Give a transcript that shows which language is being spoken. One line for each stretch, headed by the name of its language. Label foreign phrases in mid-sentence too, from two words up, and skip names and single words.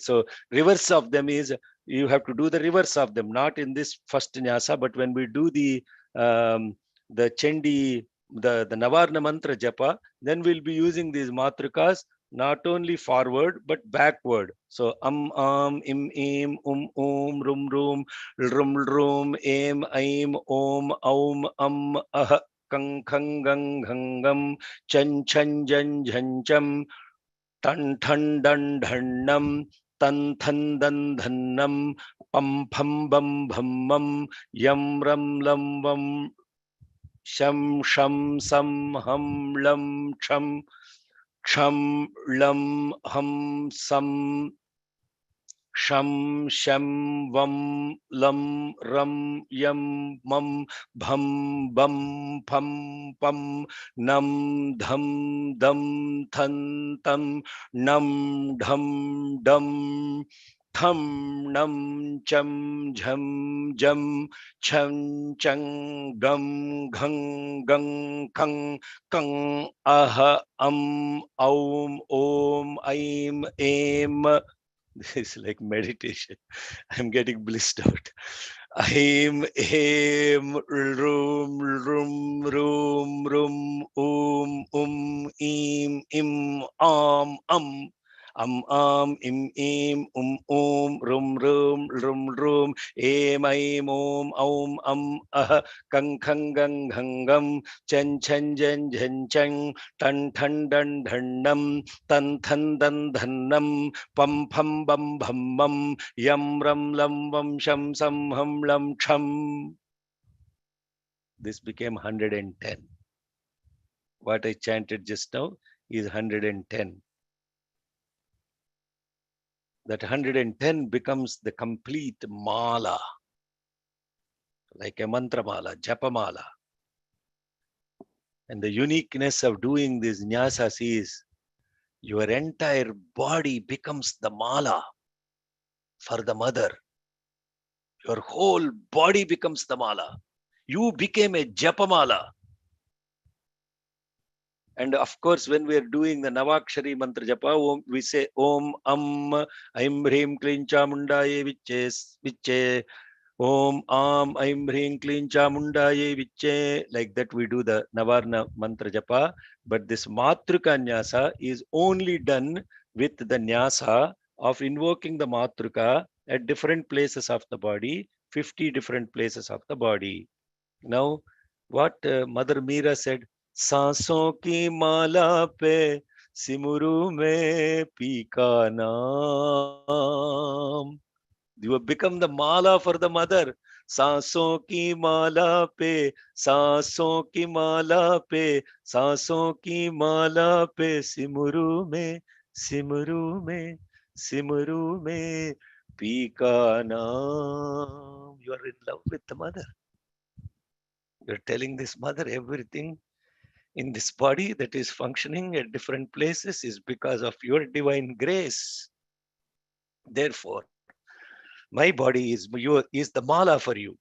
English: So reverse of them is you have to do the reverse of them, not in this first nyasa, but when we do the Chendi, the Navarna mantra japa, then we'll be using these matrikas not only forward but backward.
Sanskrit: So im, im, rum, rum, aim, om, ah, kang, khang, gang, hangam, chan, chan, jan, jhan, cham, tan, than, dan, dhanam, tan, than, dan, dhanam, pam, pham, bam, bhammam, yam, ram, lam, vam, sham, sham, sam, hum, lam, cham, lam, hum, sam, Sham, Sham, Vam, Lam, Ram, Yam, Mam, Bham, Bam, Pam, Pam, Nam, Dham, Dam, Than, Tam, Nam, Dham, Dam, Tham, Nam, Cham, Jham, Jam, Chan, Chang, Gam, Ghang, Gang, Kang, Kang, Aha, Aum, Om, Aim, Aim.
English: This is like meditation. I'm getting blissed out.
Sanskrit: Aim, aim, rum, rum, rum, rum, im, im, rum, rum, aim, kang, gang, hangam, chen, jen, chang, tan, dan, nam, tan, dan, nam, pam, bam, bam, yam, ram, lam, vam, sham, sam, ham, lam, cham.
English: This became 110. What I chanted just now is 110. That 110 becomes the complete mala, like a mantra mala, japa mala. And the uniqueness of doing these nyasas is your entire body becomes the mala for the mother. Your whole body becomes the mala. You became a japamala. And of course, when we are doing the Navakshari mantra japa, we say
Sanskrit: Om Aim Hrim Klim Chamundaye Viche Om Aim Hrim Klim Chamundaye Viche.
English: Like that we do the Navarna mantra japa. But this Matrika Nyasa is only done with the Nyasa of invoking the Matrika at different places of the body, 50 different places of the body. Now, what Mother Meera said,
Hindi: सांसों की माला पे सिमरू में पी का नाम.
English: You have become the mala for the mother.
Hindi: सांसों की माला पे, सांसों की माला पे, सांसों की माला पे सिमरू में, सिमरू में, सिमरू में पी का नाम.
English: You are in love with the mother. You are telling this mother everything in this body that is functioning at different places is because of your divine grace. Therefore, my body is the mala for you.